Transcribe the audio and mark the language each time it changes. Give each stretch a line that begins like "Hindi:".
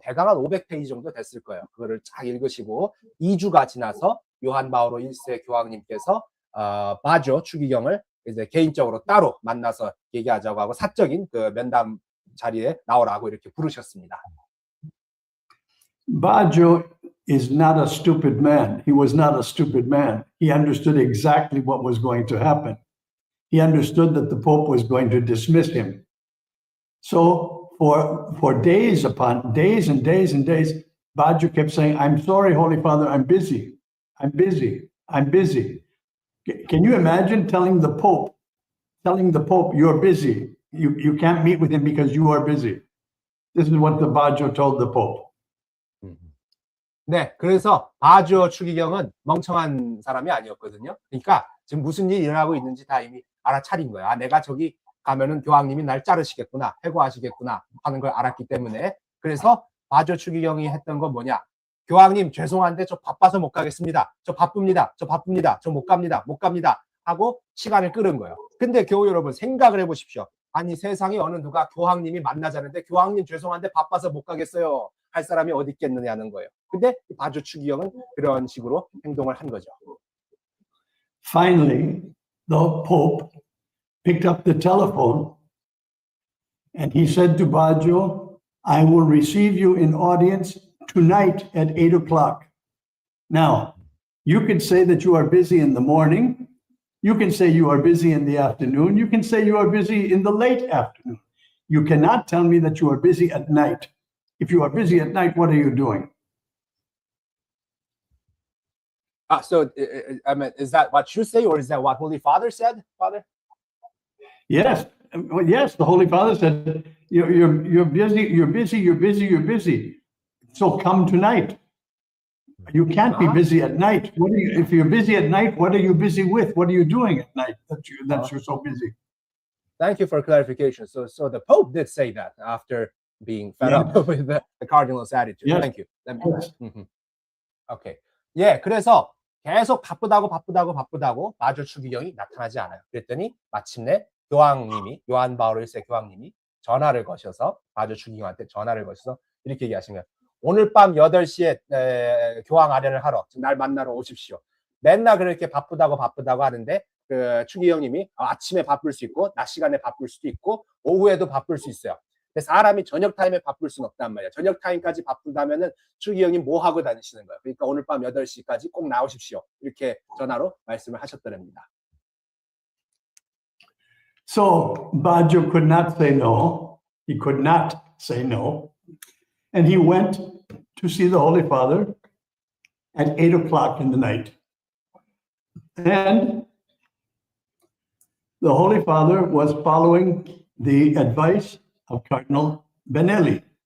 Korean: 대강 한 500페이지 정도 됐을 거예요. 그거를 쫙 읽으시고 2주가 지나서 요한 바오로 1세 교황님께서 바ggio 추기경을 이제 개인적으로 따로 만나서 얘기하자고 하고 사적인 그 면담 자리에 나오라고 이렇게 부르셨습니다.
English: Baggio is not a stupid man. He was not a stupid man. He understood exactly what was going to happen. He understood that the Pope was going to dismiss him. So for days upon days and days and days, Baggio kept saying, "I'm sorry, Holy Father, I'm busy. I'm busy. I'm busy." Can you imagine telling the Pope, you're busy. You can't meet with him because you are busy. This is what the Baggio told the Pope.
Korean: 네, 그래서 바ggio 추기경은 멍청한 사람이 아니었거든요. 그러니까 지금 무슨 일이 일어나고 있는지 다 이미 알아차린 거야. 내가 저기 가면은 교황님이 날 자르시겠구나, 해고하시겠구나 하는 걸 알았기 때문에. 그래서 바ggio 추기경이 했던 건 뭐냐? 교황님 죄송한데 저 바빠서 못 가겠습니다. 저 바쁩니다. 저 못 갑니다 하고 시간을 끌은 거예요. 근데 교우 여러분 생각을 해보십시오. 아니 세상에 어느 누가 교황님이 만나자는데 교황님 죄송한데 바빠서 못 가겠어요 할 사람이 어디 있겠느냐는 거예요. 근데 바ggio 추기경은 그런 식으로 행동을 한 거죠.
English: Finally, the Pope picked up the telephone and he said to Baggio, "I will receive you in audience tonight at 8 o'clock. Now, you can say that you are busy in the morning. You can say you are busy in the afternoon. You can say you are busy in the late afternoon. You cannot tell me that you are busy at night. If you are busy at night, what are you doing?" So, I mean, is that what you say, or is that what Holy Father said, Father? Yes, yes. The Holy Father said, "You're busy. So come tonight. You can't be busy at night. If you're busy at night, what are you busy with? What are you doing at night that you're so busy?" Thank you for clarification. So the Pope did say that after being fed up with the cardinal's attitude. Yes. Thank you. Okay.
Korean: 예, 그래서 계속 바쁘다고 바ggio 추기경이 나타나지 않아요. 그랬더니 마침내 교황님이, 요한 바오로 1세 교황님이 전화를 거셔서 바ggio 추기경한테 전화를 거셔서 이렇게 얘기하신 거예요. 오늘 밤 8시에 교황 아련을 하러 날 만나러 오십시오. 맨날 그렇게 바쁘다고 하는데 그 추기경님이 아침에 바쁠 수 있고 낮 시간에 바쁠 수도 있고 오후에도 바쁠 수 있어요. 근데 사람이 저녁 타임에 바쁠 수는 없단 말이야. 저녁 타임까지 바쁜다면은 추기경님 뭐 하고 다니시는 거예요? 그러니까 오늘 밤 8시까지 꼭 나오십시오. 이렇게 전화로 말씀을 하셨더랍니다.
English: So Baggio could not say no. He could not say no. And he went to see the Holy Father at 8 o'clock in the night. And the Holy Father was following the advice of Cardinal Benelli.